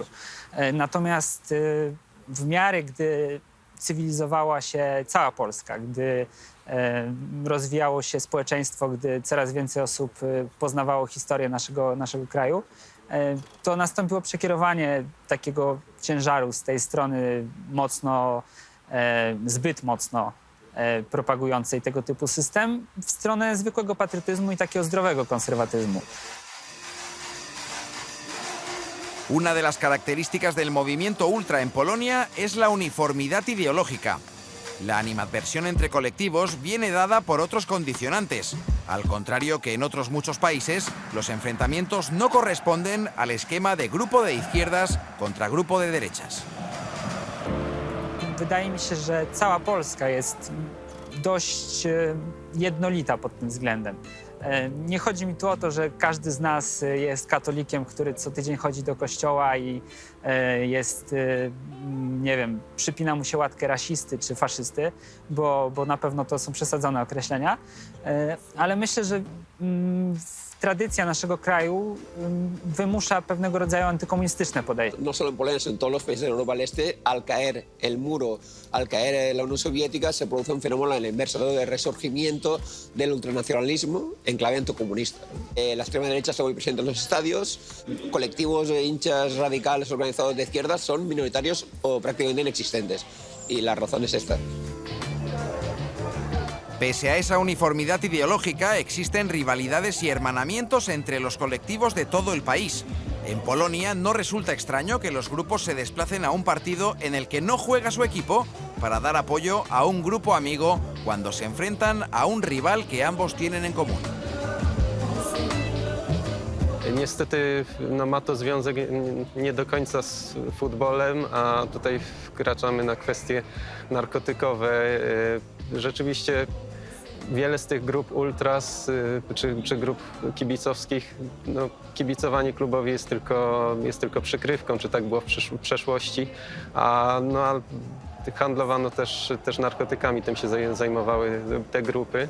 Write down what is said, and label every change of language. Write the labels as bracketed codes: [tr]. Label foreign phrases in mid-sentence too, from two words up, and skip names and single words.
[pl] Natomiast w miarę, gdy cywilizowała się cała Polska, gdy rozwijało się społeczeństwo, gdy coraz więcej osób poznawało historię naszego kraju, to nastąpiło przekierowanie takiego ciężaru z tej strony zbyt mocno propagującej tego typu system w stronę zwykłego patriotyzmu i takiego zdrowego konserwatyzmu. [es] Una de las características del movimiento ultra en Polonia es la uniformidad ideológica. La animadversión entre colectivos viene dada por otros condicionantes, al contrario que en otros muchos países, los enfrentamientos no corresponden al esquema de grupo de izquierdas contra grupo de derechas. [pl] Wydaje mi się, że cała Polska jest dość jednolita pod tym względem. Nie chodzi mi tu o to, że każdy z nas jest katolikiem, który co tydzień chodzi do kościoła i jest, nie wiem, przypina mu się łatkę rasisty czy faszysty, bo na pewno to są przesadzone określenia. Ale myślę, że w tradycja naszego kraju wymusza pewnego rodzaju antykomunistyczne podejście. [es] No solo en Polonia, sino en todos los países de Europa del Este, al caer el muro, al caer la Unión Soviética, se produce un fenómeno a la inversa, ¿no? De resurgimiento del ultranacionalismo en clave anticomunista. La extrema derecha está muy presente en los estadios, colectivos de hinchas radicales organizados de izquierdas son minoritarios o prácticamente inexistentes. Y la razón es esta. Pese a esa uniformidad ideológica, existen rivalidades y hermanamientos entre los colectivos de todo el país. En Polonia no resulta extraño que los grupos se desplacen a un partido en el que no juega su equipo para dar apoyo a un grupo amigo cuando se enfrentan a un rival que ambos tienen en común. [pl] Niestety ma to związek nie do końca z futbolem, a tutaj wkraczamy na kwestie narkotykowe. Rzeczywiście wiele z tych grup ultras czy grup kibicowskich, kibicowanie klubowi jest tylko przykrywką, czy tak było w przeszłości, a handlowano też narkotykami, tym się zajmowały te grupy.